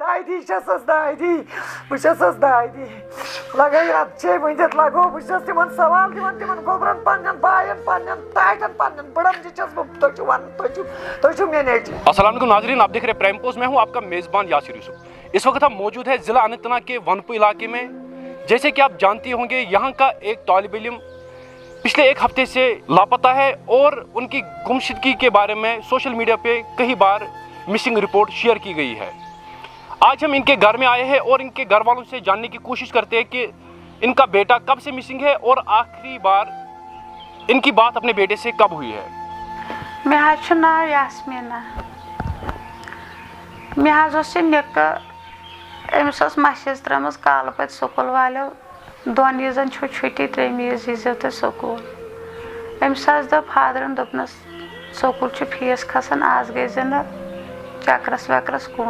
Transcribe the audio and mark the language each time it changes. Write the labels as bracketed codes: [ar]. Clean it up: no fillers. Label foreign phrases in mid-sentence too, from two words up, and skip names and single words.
[ks] دادی چھسس دادی بہٕ چھسس دادی لگٲیِتھ اَتھ ؤنِتھ لگو بہٕ چھس تِمن سوال دِوان تِمن گوبرن پننٮ۪ن بایَن پننٮ۪ن ٹاٹٮ۪ن پننٮ۪ن بٕڑن تہِ چھس بہٕ تُہۍ چھِو ونان تُہۍ چھِو مےٚ نیچوۍ. [ur] السلام علیکم ناظرین، آپ دیکھ رہے ہیں پرائم پوسٹ. میں ہوں آپ کا میزبان یاسر یوسف. اس وقت ہم موجود ہیں ضلع اننت ناگ کے ونپو علاقے میں. جیسے کہ آپ جانتے ہوں گے یہاں کا ایک طالب علم پچھلے ایک ہفتے سے لاپتہ ہے اور ان کی گمشدگی کے بارے میں [en] social media [ur] پہ کئی بار [en] missing report [ur] شیئر کی گئی ہے. آج ہم ان کے گھر میں آئے ہیں اور ان کے گھر والوں سے جاننے کی کوشش کرتے ہیں کہ ان کا بیٹا کب سے مسنگ ہے اور آخری بار ان کی بات اپنے بیٹے سے کب ہوئی ہے. [ks] مےٚ حظ چھُ ناو یاسمیٖنا. مےٚ حظ اوس یہِ نِکہٕ أمِس ٲس مسجِد ترٲومٕژ کالہٕ پَتہٕ سکوٗل والیو 2 عیٖذن چھُو چھُٹی 3 عیٖذ ییٖزیو تُہۍ سکوٗل. أمِس حظ دوٚپ فادرَن دوٚپنَس سکوٗل چھُ فیٖس کھسان آز گٔے زِ نہٕ چکرس وکرس کُن.